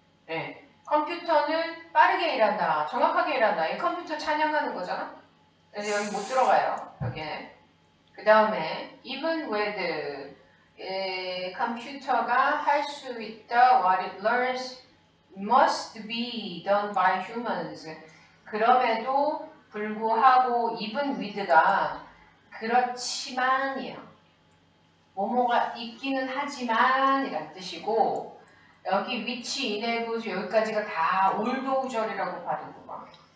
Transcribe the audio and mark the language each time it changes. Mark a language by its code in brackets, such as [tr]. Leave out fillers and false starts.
[ko] 네, 컴퓨터는 빠르게 일한다, 정확하게 일한다. 이 컴퓨터 찬양하는 거잖아. 그래서 여기 못 들어가요. 여기에. 그 다음에 [en] even with [ko] 컴퓨터가 할 수 있다. [en] What it learns must be done by humans. [ko] 그럼에도 불구하고 [en] even with [ko] 가 그렇지만이에요. 뭐뭐가 있기는 하지만 이란 뜻이고 여기 [en] which enable [ko] 여기까지가 다 올도우절이라고 받는구나.